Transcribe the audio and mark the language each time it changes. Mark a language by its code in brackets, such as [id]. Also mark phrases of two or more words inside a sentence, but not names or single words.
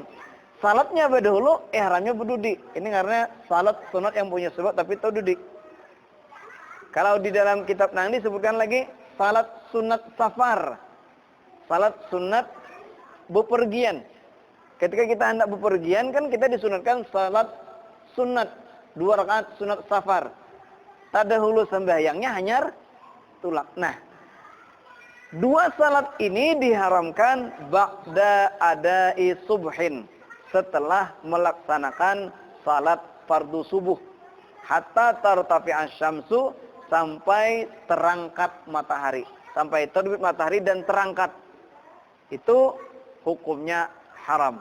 [id] Salatnya berdahulu, ihramnya berdudi. Ini karena salat sunat yang punya sebab tapi itu dudi. Kalau di dalam kitab nang disebutkan lagi salat sunat safar. Salat sunat bepergian. Ketika kita hendak bepergian kan kita disunatkan salat sunat 2 rakaat sunat safar. [bjn] Tadahulu sembahyangnya hanyar tulak. [id] Nah, 2 salat ini diharamkan [ar] بعد أداء الصبح, [id] setelah melaksanakan salat fardu subuh, [ar] حتى ترتفع الشمس, [id] sampai terangkat matahari, sampai terbit matahari dan terangkat. Itu hukumnya haram.